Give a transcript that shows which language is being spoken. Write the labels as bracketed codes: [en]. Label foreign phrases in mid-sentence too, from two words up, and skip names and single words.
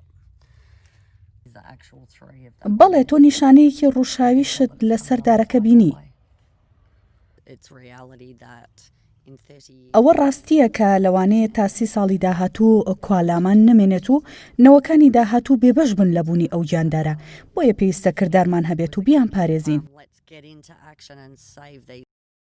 [en] The actual tree of them. [ckb] بەڵێ تۆ نیشانەیەکی ڕووشاویشت لەسەر دارەکە بینی. [en] It's reality that in 30 [ckb] ئەوە ڕاستیە کە لەوانەیە تا 30 ساڵی داهاتوو کوالامان نمێنێت و نەوەکانی داهاتوو بێبەش بن لە بوونی ئەو گیاندارە، بۆیە پێویستە کردارمان هەبێت و بیان پارێزین. [en] Let's get into action and save these